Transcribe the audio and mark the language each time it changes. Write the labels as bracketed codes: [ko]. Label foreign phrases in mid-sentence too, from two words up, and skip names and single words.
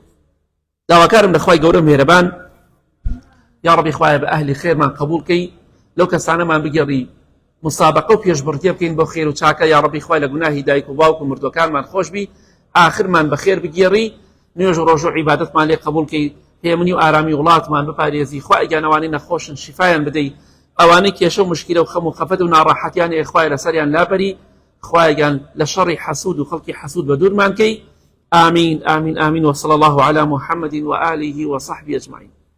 [ckb] داواکارم لە خوای گەورە مێرەبان [ar] یا ڕەبی [ckb] خوایە بە ئەهلی خێرمان قبوڵ کەی، لەو کەسانەمان بگەڕی مسابقە و پێشبڕکێ بکەین بۆ خێر و چاکە، [ar] یا ڕەبی [ckb] خوای لە گوناهی دایک و باوک و مردوەکانمان خۆش بی، ئاخرمان بەخێر بگێڕی، نوێژ و ڕۆژ و عیبادەتمان لێ قبوڵ کەی، پێمنی و ئارامی وڵاتمان بپارێزی، خوا ئەگیانەوانی نەخۆشن شیفایان بدەی، ئەوانەی کێشە و مشکلە و خەم و خەفەت و ناڕەحەتیان ئێخوای لەسەریان لابەری، خوایگان لە شەڕی حەسود و خەڵکی حەسود بە دوورمان کەی. [ar] آمین آمین آمین وصلى الله على محمد وآله وصحبه أجمعين.